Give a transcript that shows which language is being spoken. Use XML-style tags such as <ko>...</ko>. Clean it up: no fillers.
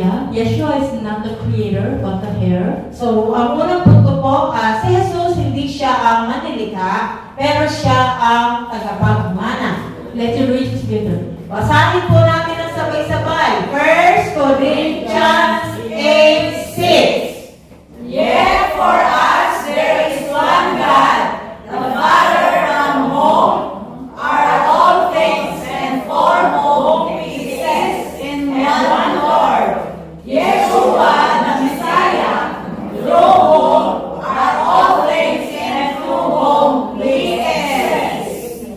<en>Yeshua is not the creator but the heir.</en> <tl>So, ang unang punto po, si Jesus hindi siya ang manlilikha, pero siya ang tagapagmana.</tl> <en>Let's read together.</en> <tl>Basahin po natin ang sabay-sabay.</tl> <en>1 Corinthians 8:6. Yet for us there is one God, the Father from whom are all things, and for whom He exists, in one Lord, Yeshua the Messiah, through whom are all things, and through whom we exist.</en>